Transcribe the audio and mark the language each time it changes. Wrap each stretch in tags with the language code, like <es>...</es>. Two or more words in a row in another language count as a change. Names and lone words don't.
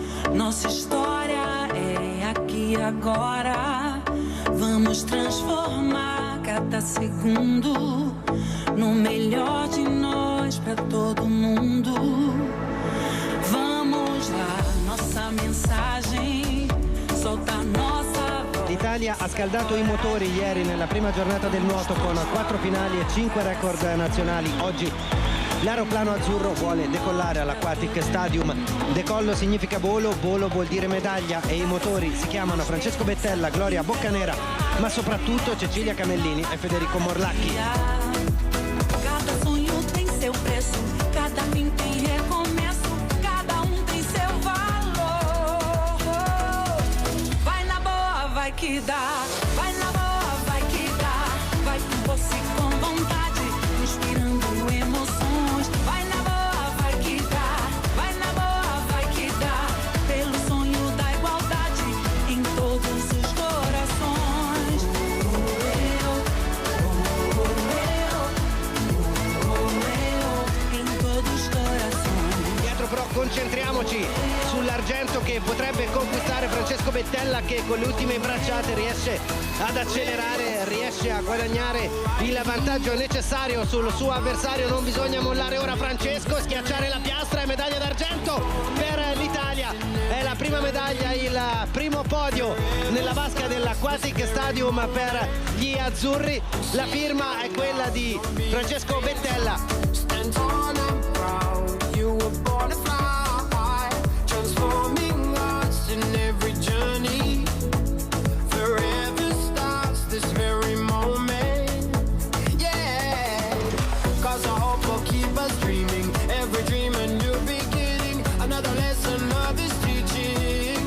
<pt>Nossa história é aqui e agora. Vamos transformar cada segundo no melhor de nós para todo mundo. Vamos lá, nossa mensagem, solta nossa voz.</pt> <it>L'Italia ha scaldato i motori ieri nella prima giornata del nuoto con 4 finali e 5 record nazionali. Oggi l'aeroplano azzurro vuole decollare all'Aquatic Stadium. Decollo significa volo, volo vuol dire medaglia e i motori si chiamano Francesco Bettella, Gloria Boccanera, ma soprattutto Cecilia Camellini e Federico Morlacchi.</it> <pt>Cada sonho tem seu preço, cada fim tem recomeço, cada tem seu valor. Vai na boa, vai que dá, vai na boa, vai que dá, vai com você com vontade, inspirando emoções. Vai na boa, vai que dá, vai na boa, vai que dá, pelo sonho da igualdade em todos os corações. Em todos os corações.</pt> <it>Dietro però concentriamoci sull'argento che potrebbe conquistare Francesco Bettella, che con le ultime bracciate riesce ad accelerare, riesce a guadagnare il vantaggio necessario sul suo avversario. Non bisogna mollare ora Francesco, schiacciare la piastra e medaglia d'argento per l'Italia. È la prima medaglia, il primo podio nella vasca dell'Aquatic Stadium per gli azzurri. La firma è quella di Francesco Bettella.</it> <en>Stand tall and proud, you were born to fly, transforming us in every journey. Forever starts this very moment, yeah. Cause our hope will keep us dreaming, every dream a new beginning, another lesson of this teaching.</en>